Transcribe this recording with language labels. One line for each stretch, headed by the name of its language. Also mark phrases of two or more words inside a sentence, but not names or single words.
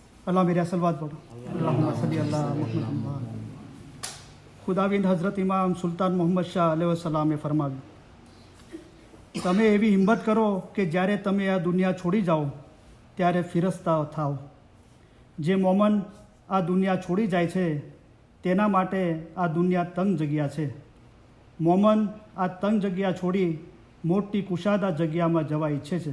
Hindi: अल्लाह मेरा सलवात पढ़ो।
Arabic: اللهم صل على محمد.
Gujarati: ખુદાવિંદ હઝરત ઇમામ સુલ્તાન મોહમ્મદ શાહ અલૈહિસ્સલામે ફરમાવ્યું, તમે એવી હિંમત કરો કે જ્યારે તમે આ દુનિયા છોડી જાઓ ત્યારે ફિરસ્તા થાઓ. જે મોમન આ દુનિયા છોડી જાય છે તેના માટે આ દુનિયા તંગ જગ્યા છે. મોમન આ તંગ જગ્યા છોડી મોટી કુશાદા જગ્યામાં જવા ઈચ્છે છે.